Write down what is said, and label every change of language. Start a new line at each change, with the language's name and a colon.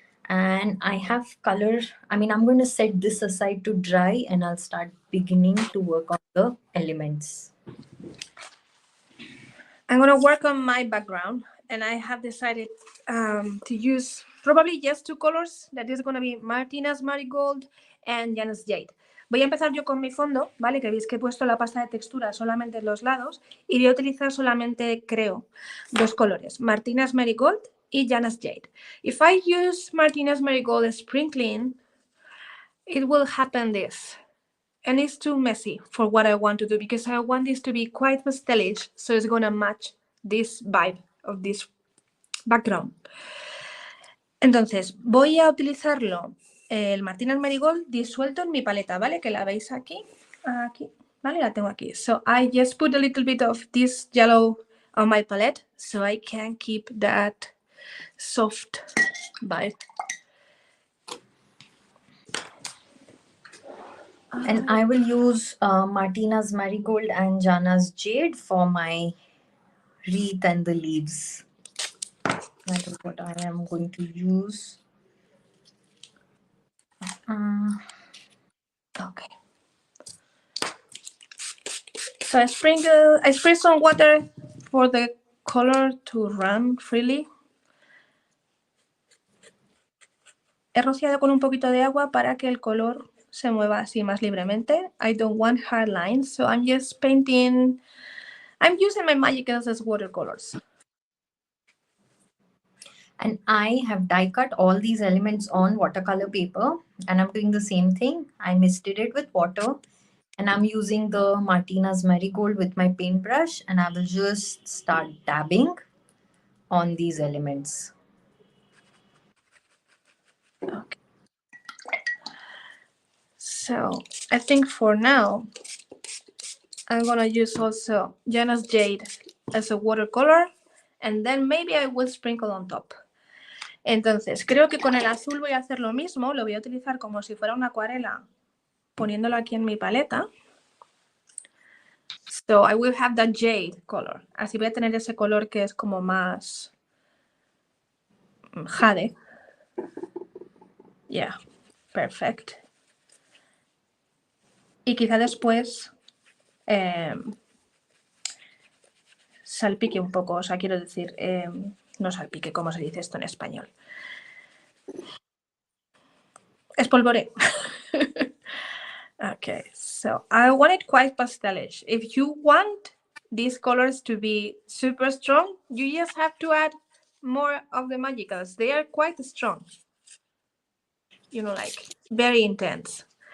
English: And I have color. I mean, I'm going to set this aside to dry and I'll start beginning to work on the elements. I'm gonna work on my background, and I have decided to use probably just 2 colors. That is gonna be Martina's Marigold and Janus Jade.
Spanish: Voy a empezar yo con mi fondo, ¿vale? Que veis que he puesto la pasta de textura solamente en los lados y voy a utilizar solamente, creo, 2 colores, Martina's Marigold y Janus Jade.
English: If I use Martina's Marigold sprinkling, it will happen this. And it's too messy for what I want to do because I want this to be quite pastelish, so it's gonna match this vibe of this background.
Spanish: Entonces, voy a utilizarlo, el Martina's Marigold disuelto en mi paleta, ¿vale? Que la veis aquí, ¿vale? La tengo aquí.
English: So I just put a little bit of this yellow on my palette so I can keep that soft vibe. And I will use Martina's Marigold and Jana's Jade for my wreath and the leaves. That is what I am going to use. Okay. So I spray some water for the color to run freely.
Spanish: He rociado con un poquito de agua para que el color se mueva así más libremente.
English: I don't want hard lines, so I'm just painting. I'm using my Magic as watercolors. And I have die cut all these elements on watercolor paper, and I'm doing the same thing. I misted it with water, and I'm using the Martina's Marigold with my paintbrush, and I will just start dabbing on these elements. Okay. So I think for now, I'm gonna use also Janus Jade as a watercolor, and then maybe I will sprinkle on top.
Spanish: Entonces, creo que con el azul voy a hacer lo mismo. Lo voy a utilizar como si fuera una acuarela, poniéndolo aquí en mi paleta.
English: So I will have that jade color.
Spanish: Así voy a tener ese color que es como más jade.
English: Yeah, perfect.
Spanish: Y quizá después salpique un poco, o sea, quiero decir, no salpique, ¿cómo se dice esto en español? Espolvoré.
English: Okay, so I want it quite pastelish. If you want these colors to be super strong, you just have to add more of the magicals. They are quite strong. You know, like very intense.